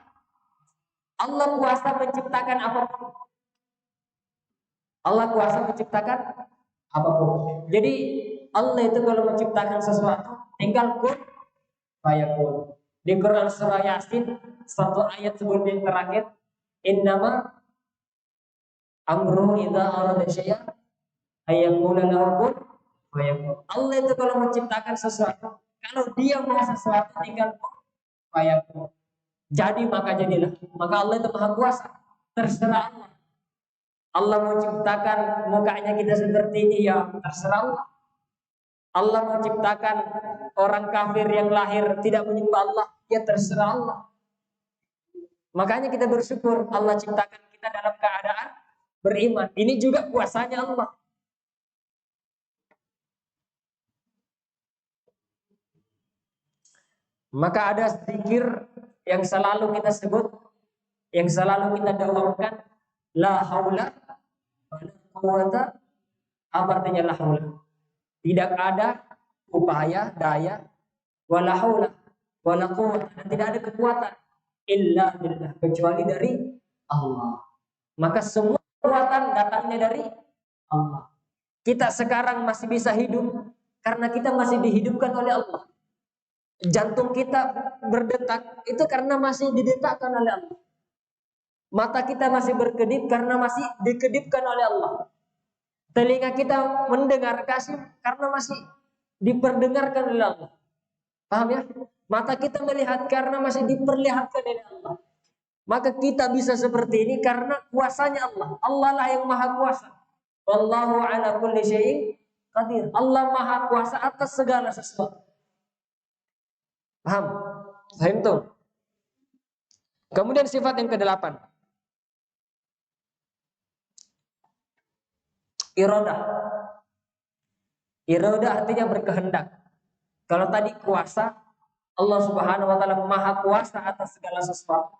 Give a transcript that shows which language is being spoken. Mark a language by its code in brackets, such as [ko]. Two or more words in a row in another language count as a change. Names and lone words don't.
[id] Allah kuasa menciptakan apapun. Allah kuasa menciptakan apapun. Jadi Allah itu kalau menciptakan sesuatu tinggal [ar] كن فيكون. [id] Di Quran surah Yasin satu ayat sebelum yang terakhir, [ar] إنما أمره إذا أراد شيئا أن يقول له كن فيكون. [id] Allah itu kalau menciptakan sesuatu, kalau dia mau sesuatu tinggal [ar] كن فيكون. [id] Jadi maka jadilah. Maka Allah itu maha kuasa. Terserah Allah. Allah mau ciptakan mukanya kita seperti ini, ya terserah Allah. Allah mau ciptakan orang kafir yang lahir tidak menyembah Allah, ya terserah Allah. Makanya kita bersyukur Allah ciptakan kita dalam keadaan beriman. Ini juga kuasanya Allah. Maka ada zikir yang selalu kita sebut, yang selalu kita dakwahkan, [ar] لا حول ولا قوة. [id] Apa artinya [ar] لا حول? [id] Tidak ada upaya, daya, [ar] ولا حول ولا قوة, [id] dan tidak ada kekuatan [ar] إلا بالله, [id] kecuali dari Allah. Maka semua kekuatan datangnya dari Allah. Kita sekarang masih bisa hidup karena kita masih dihidupkan oleh Allah. Jantung kita berdetak itu karena masih didetakkan oleh Allah. Mata kita masih berkedip karena masih dikedipkan oleh Allah. Telinga kita mendengar kasih karena masih diperdengarkan oleh Allah. Paham ya? Mata kita melihat karena masih diperlihatkan oleh Allah. Maka kita bisa seperti ini karena kuasanya Allah. Allah lah yang maha kuasa. [ar] والله على كل شيء قدير. [id] Allah maha kuasa atas segala sesuatu. Paham? Paham tuh? Kemudian sifat yang ke-8. Iradah. Iradah artinya berkehendak. Kalau tadi kuasa, Allah [ar] سبحانه وتعالى [id] maha kuasa atas segala sesuatu.